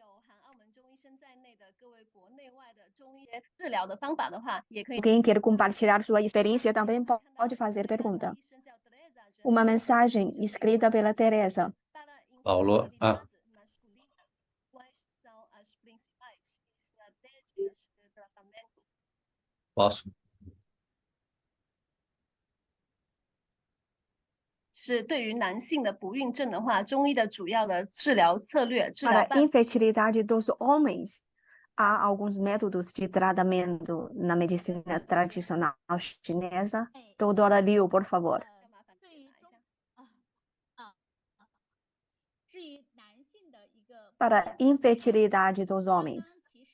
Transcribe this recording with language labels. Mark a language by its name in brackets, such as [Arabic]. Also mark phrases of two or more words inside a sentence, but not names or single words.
[Portuguese] Quem quer compartilhar sua experiência também pode fazer pergunta. Uma mensagem escrita pela Teresa. Paulo, posso? [Chinese] 是对于男性的不孕症的话，中医的主要的治疗策略、治疗 [Portuguese] Para a [Chinese] 办法 [Portuguese] infertilidade dos homens, há alguns métodos de tratamento na medicina tradicional chinesa. Doutora Liu, por favor. Para a infertilidade dos homens.